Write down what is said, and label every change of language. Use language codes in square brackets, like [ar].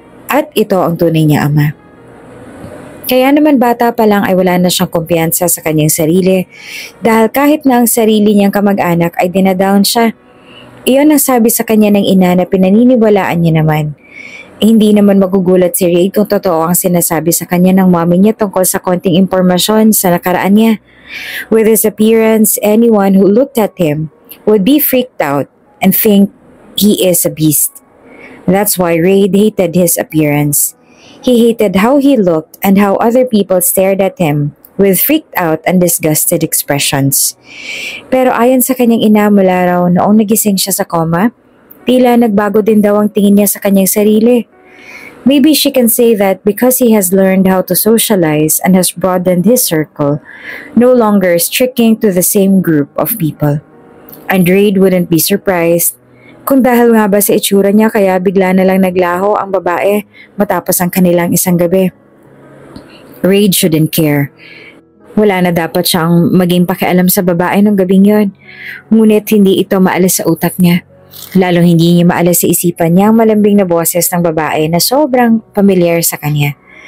[tl] At ito ang tunay niya ama. Kaya naman bata pa lang ay wala na siyang kumpiyansa sa kanyang sarili dahil kahit na ang sarili niyang kamag-anak ay dinadown siya. Iyon ang sabi sa kanya ng ina na pinaniniwalaan niya naman. Hindi naman magugulat si Ray kung totoo ang sinasabi sa kanya ng mommy niya tungkol sa konting impormasyon sa nakaraan niya. [en] With his appearance, anyone who looked at him would be freaked out and think he is a beast. That's why Ray hated his appearance. He hated how he looked and how other people stared at him with freaked out and disgusted expressions. [tl] Pero ayon sa kanyang ina mula raw noong nagising siya sa coma, tila nagbago din daw ang tingin niya sa kanyang sarili. [en] Maybe she can say that because he has learned how to socialize and has broadened his circle, no longer sticking to the same group of people. And Raid wouldn't be surprised [tl] kung dahil nga ba sa itsura niya kaya bigla na lang naglaho ang babae matapos ang kanilang isang gabi. [en] Raid shouldn't care. [tl] Wala na dapat siyang maging pakialam sa babae ng gabing yon. Ngunit hindi ito maalis sa utak niya. Lalong hindi niya maalis sa isipan niya ang malambing na boses ng babae na sobrang familiar sa kanya.